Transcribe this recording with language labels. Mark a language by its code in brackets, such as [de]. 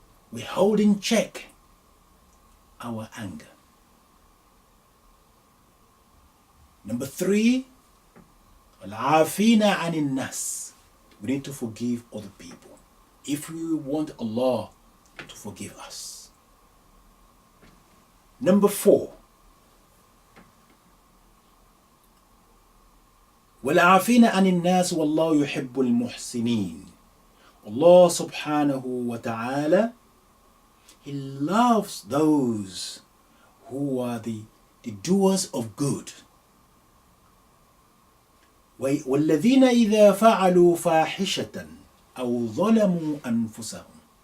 [en] We hold in check our anger. Number three, [ar] al-afina anin nas. [en] We need to forgive other people if we want Allah to forgive us. Number four, [ar] وَالْعَافِينَ عَنِ النَّاسِ وَاللَّهُ يُحِبُّ الْمُحْسِنِينَ. [en] Allah subhanahu wa ta'ala, He loves those who are the doers of good. [ar] وَالَّذِينَ إِذَا فَعَلُوا فَاحِشَةً أَوْ ظَلَمُوا أَنفُسَهُمْ.